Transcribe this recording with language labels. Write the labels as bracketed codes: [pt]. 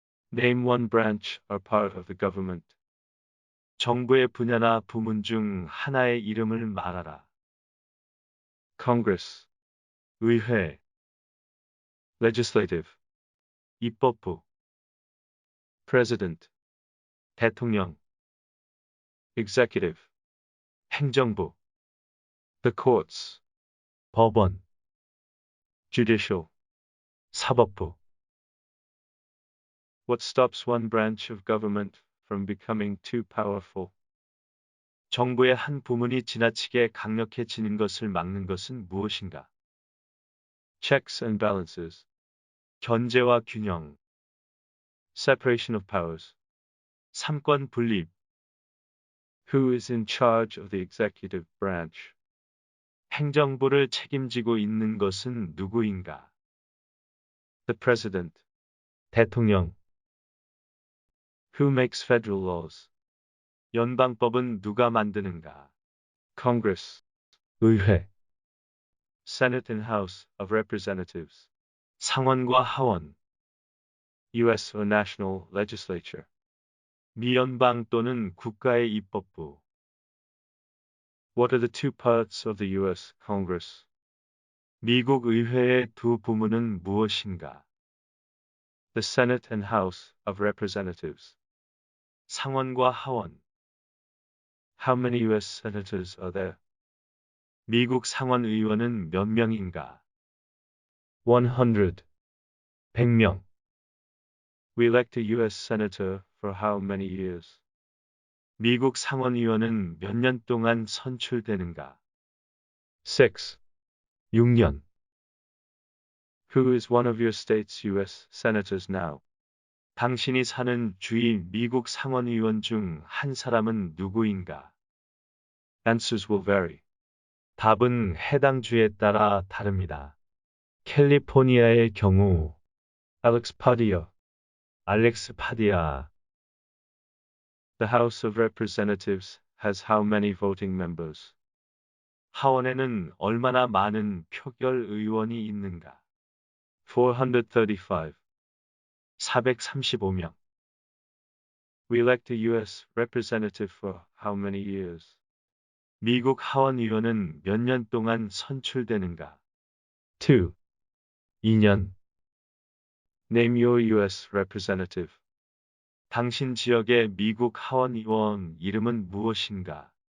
[en] Name one branch or part of the government. [ko] 정부의 분야나 부문 중 하나의 이름을 말하라. [en] Congress. [ko] 의회. [en] Legislative. [ko] 입법부. [en] President. [ko] 대통령. [en] Executive. [ko] 행정부. [en] The courts. [ko] 법원. [en] Judicial. [ko] 사법부. [en] What stops one branch of government from becoming too powerful? [ko] 정부의 한 부문이 지나치게 강력해지는 것을 막는 것은 무엇인가? [en] Checks and balances. [ko] 견제와 균형. [en] Separation of powers. [ko] 삼권 분립. [en] Who is in charge of the executive branch? [ko] 행정부를 책임지고 있는 것은 누구인가? [en] The president. [ko] 대통령. [en] Who makes federal laws? [ko] 연방법은 누가 만드는가? [en] Congress. [ko] 의회. [en] Senate and House of Representatives. [ko] 상원과 하원. [en] U.S. or National Legislature. [ko] 미연방 또는 국가의 입법부. [en] What are the two parts of the U.S. Congress? [ko] 미국 의회의 두 부문은 무엇인가? [en] The Senate and House of Representatives. [ko] 상원과 하원. [en] How many U.S. senators are there? [ko] 미국 상원 의원은 몇 명인가? [en] 100. [ko] 100명. [en] We elect a U.S. senator for how many years? [ko] 미국 상원 의원은 몇 년 동안 선출되는가? 6. 6년. [en] Who is one of your state's U.S. senators now? [ko] 당신이 사는 주의 미국 상원 의원 중 한 사람은 누구인가? [en] Answers will vary. [ko] 답은 해당 주에 따라 다릅니다. 캘리포니아의 경우 Alex Padilla. 알렉스 파디아. [en] The House of Representatives has how many voting members? [ko] 하원에는 얼마나 많은 표결 의원이 있는가? [en] 435. [ko] 435명. [en] We elect a U.S. representative for how many years? [ko] 미국 하원 의원은 몇 년 동안 선출되는가? [en] 2. [ko] 2년. [en] Name your U.S. representative. [ko] 당신 지역의 미국 하원 의원 이름은 무엇인가?